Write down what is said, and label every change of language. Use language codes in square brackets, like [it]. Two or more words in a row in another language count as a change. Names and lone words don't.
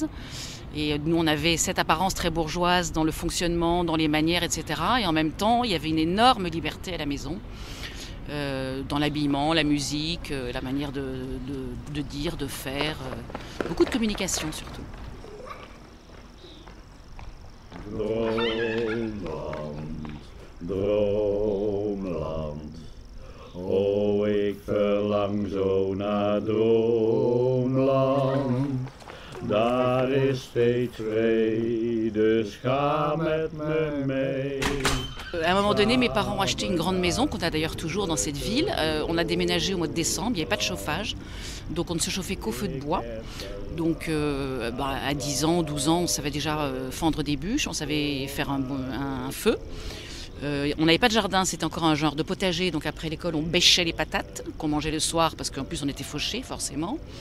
[fr] Et nous, on avait cette apparence très bourgeoise dans le fonctionnement, dans les manières, etc. Et en même temps, il y avait une énorme liberté à la maison, dans l'habillement, la musique, la manière de dire, de faire, beaucoup de communication surtout. [nl] Droomland, oh ik verlang zo naar Droomland. Daar is steeds vrede, ga met me mee. [fr] À un moment donné, mes parents ont acheté une grande maison qu'on a d'ailleurs toujours dans cette ville. On a déménagé au mois de décembre, il n'y avait pas de chauffage, donc on ne se chauffait qu'au feu de bois. Donc à 10 ans, 12 ans, on savait déjà fendre des bûches, on savait faire un feu. On n'avait pas de jardin, c'était encore un genre de potager, donc après l'école on bêchait les patates qu'on mangeait le soir parce qu'en plus on était fauchés forcément.